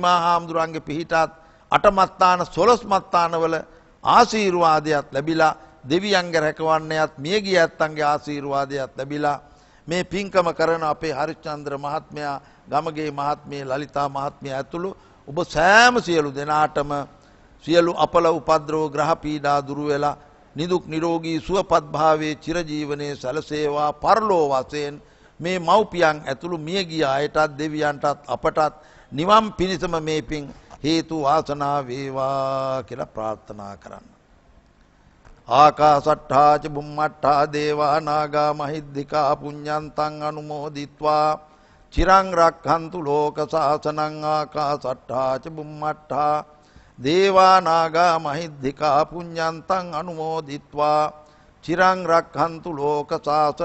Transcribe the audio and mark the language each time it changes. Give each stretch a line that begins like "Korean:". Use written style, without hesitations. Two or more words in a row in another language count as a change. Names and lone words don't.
Sinhala: මා හාමුදුරන්ගේ පිහිටත්, අටමත්තාන 12 මත්තානවල ආශිර්වාදයක් ලැබිලා, දෙවියන්ගේ රැකවන්නයත් මියගිය ඇත්තන්ගේ ආශිර්වාදයක් ලැබිලා, මේ පින්කම කරන අපේ හරිචන්ද්‍ර මහත්මයා, ගමගේ මහත්මිය, ලලිතා මහත්මිය ඇතුළු ඔබ සෑම සියලු දෙනාටම සියලු අපල උපද්‍රව ග්‍රහ පීඩා දුරු වෙලා නිදුක් නිරෝගී සුවපත් භාවයේ චිරජීවනයේ සැලසේවා. පරලෝ වශයෙන් මේ මව්පියන් ඇතුළු මියගිය අයටත්, දෙවියන්ටත්, අපටත් නිවන් පිණිසම මේ පින් හේතු වාසනා වේවා කියලා ප්‍රාර්ථනා කරන්න.
Pali: ආකාසට්ඨා ච බුම්මට්ඨා දේවා නාග මහිද්దికා පුඤ්ඤන්තං අනුමෝදිත්වා චිරං රක්ඛන්තු ලෝක සාසනං. ආකාසට්ඨා ච බුම්මට්ඨා දේවා නාග මහිද්దికා පුඤ්ඤන්තං අනුමෝදිත්වා චිරං රක්ඛන්තු ලෝක සාසනං.